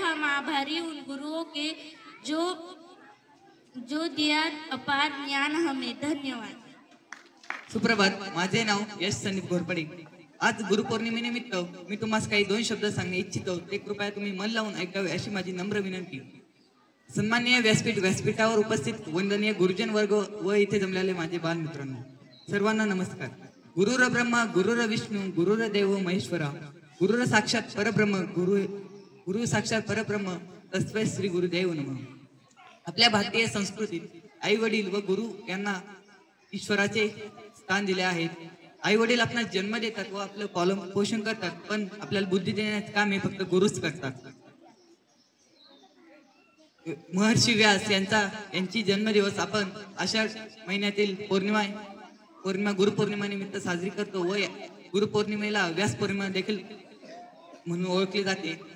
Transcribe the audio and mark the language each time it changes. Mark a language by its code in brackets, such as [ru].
[hi] हम आभारी उन गुरुओं के जो दिया अपार ज्ञान हमें। [mr] धन्यवाद। सुप्रभात, माझे नाव यश संदीप घोरपडे। आज गुरुपौर्णिमेनिमित्त मी तुम्हाला काही 2 शब्द सांगणे इच्छितो, ते कृपया तुम्ही मन लावून ऐकावे अशी माझी नम्र विनंती। सन्माननीय व्यासपीठावर उपस्थित वंदनीय गुरुजन वर्ग व इथे जमलेले माझे बालमित्रांनो, सर्वांना नमस्कार। [sa] गुरुर ब्रह्मा गुरुर विष्णू गुरुर देव महेश्वरा, गुरुर साक्षात परब्रह्म गुरु साक्षात परब्रह्म तस्मै श्री गुरुदेव नमः। [mr] आपल्या भारतीय संस्कृतीत आई वडील व गुरु यांना ईश्वराचे स्थान दिले आहेत। आई वडील आपला जन्म देतात व आपलं पालन पोषण करतात, पण आपल्याला बुद्धी देण्याचे काम हे फक्त गुरुच करतात। महर्षी व्यास यांची जन्मदिवस आपण आषाढ महिन्यातील पौर्णिमा गुरुपौर्णिमा निमित्त साजरी करतो व गुरुपौर्णिमेला व्यास पौर्णिमा देखील म्हणून ओळखली जाते।